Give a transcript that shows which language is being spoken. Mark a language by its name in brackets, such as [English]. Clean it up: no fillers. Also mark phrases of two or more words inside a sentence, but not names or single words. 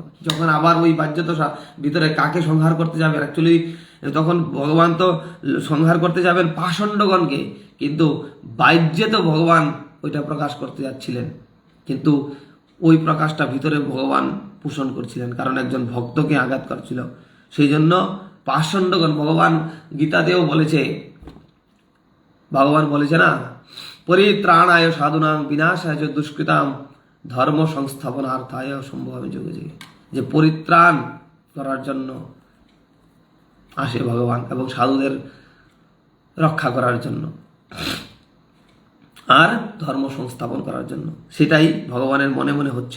[Bangla] যখন আবার ওই বাহ্য দশা ভিতরে কাকে সংহার করতে যাবেন, অ্যাকচুয়ালি তখন ভগবান তো সংহার করতে যাবেন পাষণ্ডগণকে, কিন্তু বাহ্যে তো ভগবান ওইটা প্রকাশ করতে যাচ্ছিলেন, কিন্তু ওই প্রকাশটা ভিতরে ভগবান পোষণ করছিলেন, কারণ একজন ভক্তকে আঘাত করছিল। সেই জন্য পাষণ্ডগণ, ভগবান গীতাতেও বলেছে, ভগবান বলেছে না, [Sanskrit] পরিত্রাণায় সাধুনাং বিনাশায় দুষ্কৃতাম ধর্ম সংস্থাপনার্থায় সম্ভবে যুগে যুগে, [Bangla] যে পরিত্রাণ করার জন্য আসে ভগবান এবং সাধুদের রক্ষা করার জন্য আর ধর্ম সংস্থাপন করার জন্য। সেটাই ভগবানের মনে মনে হচ্ছিল।